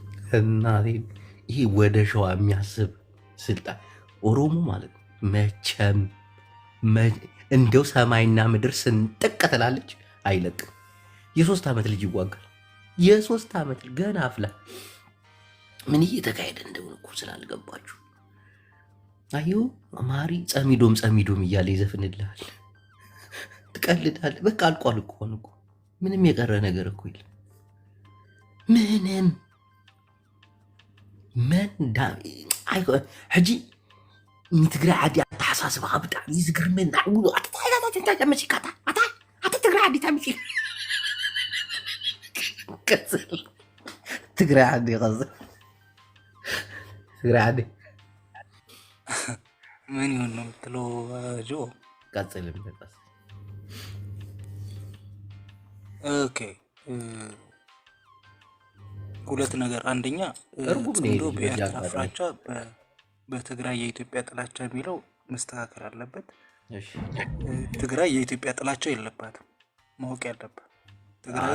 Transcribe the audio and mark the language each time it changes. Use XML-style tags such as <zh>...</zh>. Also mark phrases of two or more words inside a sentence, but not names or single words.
<am>እናቴ ይሄ ወደ ሸዋ የሚያስብ ስልጣን ኦሮሞ ማለት ነው። መቼም እንደው ሰማይና ምድር ስንጥቅ ትላለች፣ አይለቅም። የ3 ዓመት ልጅ ይዋጋል። የ3 ዓመት ገና አፍላ ምን እየተካሄደ እንደሆነ እኮ ስላልገባችሁ አዩ ማሪ ጸሚዶም እያለ ይዘፍንልሃል። ትቀልዳለህ። በቃ አልቋል እኮ ምንም የቀረ ነገር እኮ የለም። ምንም</am> <ti>ሕጂ ንትግራይ ዓዲ ኣተሓሳስባኻ ብጣዕሚ ዝግርመን መሲካታ ትግራይ ዓዲ ታምፂ ትግራይ ዓዲ ይቐፅል ትግራይ ዓዲ</ti> <am>ምን ይሆን ነው የምትለው? ጆ ቀጽል ኦኬ። ሁለት ነገር፣ አንደኛ ጽምዶ በኤርትራ ፍራቻ በትግራይ የኢትዮጵያ ጥላቻ የሚለው መስተካከል አለበት። ትግራይ የኢትዮጵያ ጥላቻ የለባትም። ማወቅ ያለበት ትግራይ</am>